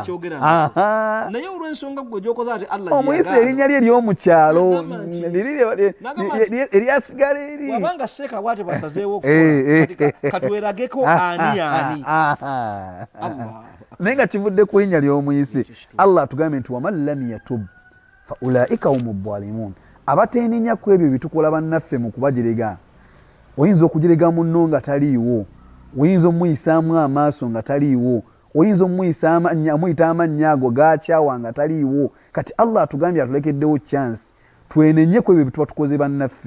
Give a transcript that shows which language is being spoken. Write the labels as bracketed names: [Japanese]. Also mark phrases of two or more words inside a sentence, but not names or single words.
[Ganda] Naye olw'ensonga gwe gyokoze ati Allah omuyisa erinnya lye ery'omukyalo eryasigala eri wabanga seeka bwate basazeewo okukola katuwerageko ani Allah. Naye nga kivudde ku linnya ly'omuyisi. Allah atugambye nti [Arabic] ومن لم يتب فأولئك هم الظالمون. [Ganda] Abateenenya ku ebyo bitukola bannaffe mu kubajerega. Oyinza okujerega munno nga taliiwo, oyinza omuyisaamu amaaso nga taliiwo, oyinza omuyita amannya ago gaakyawa nga taliiwo. Kati Allah atugambye atulekeddewo chance twenenye ku ebyo bituba tukoze bannaffe.